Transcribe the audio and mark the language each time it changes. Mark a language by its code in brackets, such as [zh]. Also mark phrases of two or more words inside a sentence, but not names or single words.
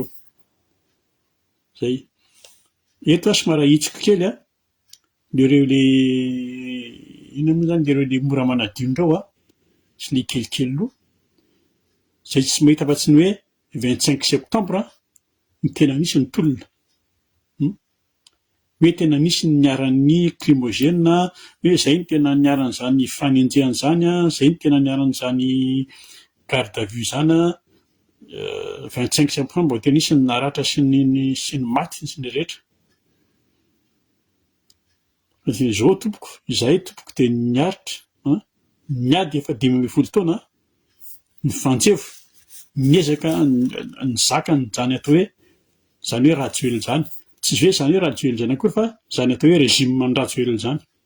[mg] Zay eto somary ahitsiko kely ireo le inona moa zany ireo le mora manadio indreo sy ny kelikely loha zay tsy mahita fa-tsy ny hoe 25 septembre ny tena nisy ny tolona hoe tena nisy ny niaran'ny climogène hoe zay ny tena niaran'izany fanenjehana zany zay ny tena niaran'izany [fr] garde à vue [mg] zany 25 septembre tena nisy ny naratra sy ny maty sy ny rehetra zao tompoko izahay tompoko de niaritra niady efa 2010 taona ny fanjevo niezaka ny zaka ny zany atao hoe zany hoe Rajoelina zany tsy hoe zany hoe Rajoelina zany akory fa zany atao hoe régime ny Rajoelina zany